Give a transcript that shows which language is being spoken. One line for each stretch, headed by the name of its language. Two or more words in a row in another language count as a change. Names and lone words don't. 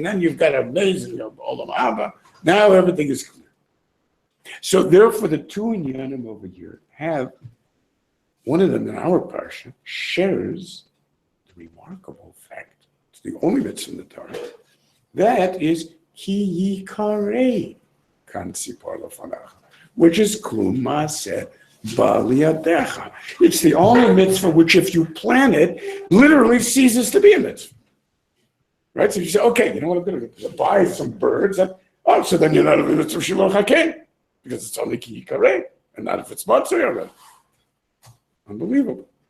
English: Then you've got amazing
Hebrew: עולם הבא.
English: Now everything is clear. So therefore, the two inyanim over here have, one of them in our parsha shares the remarkable fact, it's the only mitzvah in the Torah, that is
Hebrew: כי יקרא קן צפור לפניך,
English: which is
Hebrew: כלום מעשה בלי ידיך.
English: It's the only mitzvah which, if you plan it, literally ceases to be a mitzvah. Right? So you say, okay, you know what I'm going to do? Buy some birds. Oh, so then you're not a
Hebrew: מצוה שילוח הקן,
English: because it's only
Hebrew: כי יקרא,
English: and not if it's matzah already. Unbelievable.